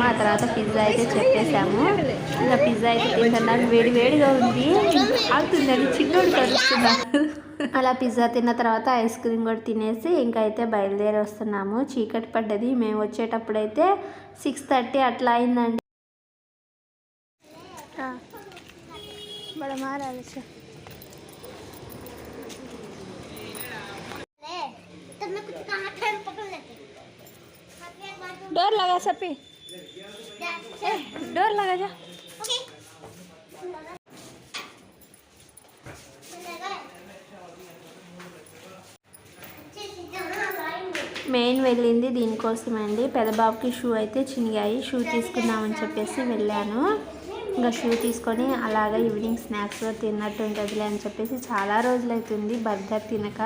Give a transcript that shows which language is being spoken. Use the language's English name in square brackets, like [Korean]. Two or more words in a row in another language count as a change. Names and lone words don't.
[Telugu] ఆ తర్వాత పిజ్జా అయితే చెప్పేసాము. ఇంకా పిజ్జా అయితే తింటున్నారు. వేడిగా ఉంది, అవుతుందని చిన్నోడు కలుస్తున్నారు. అలా పిజ్జా తిన్న తర్వాత [English] ice cream [Telugu] కూడా తినేసి ఇంకా అయితే బయలుదేరి వస్తున్నాము. చీకటి పడ్డది. మేము వచ్చేటప్పుడు అయితే 6:30 అట్లా అయిందండి. डोर लगा सपी, डोर लगा जा. మెయిన్ వెళ్ళింది దీనికోసమే అండి. పెద్దబాబుకి షూ అయితే చినిగాయి. షూ తీసుకుందామని చెప్పేసి వెళ్ళాను. ఇంకా షూ తీసుకొని అలాగా [English] evening snacks [Telugu] తిన్నట్టు ఉంటుందిలే అని చెప్పేసి చాలా రోజులు అవుతుంది బర్గర్ తినక.